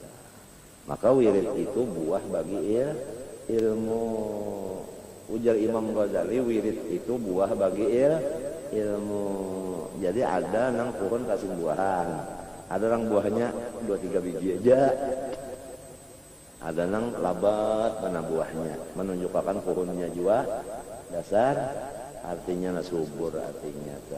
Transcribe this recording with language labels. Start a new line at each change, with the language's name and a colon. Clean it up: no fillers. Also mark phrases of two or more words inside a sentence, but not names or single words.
Indonesian: Maka wirid itu buah bagi ilmu. Ujar Imam Ghazali wirid itu buah bagi ilmu. Jadi ada nang pohon kasih buahan, ada nang buahnya 2-3 biji aja, ada nang labat mana buahnya, menunjukkan pohonnya juga dasar, artinya subur artinya kan.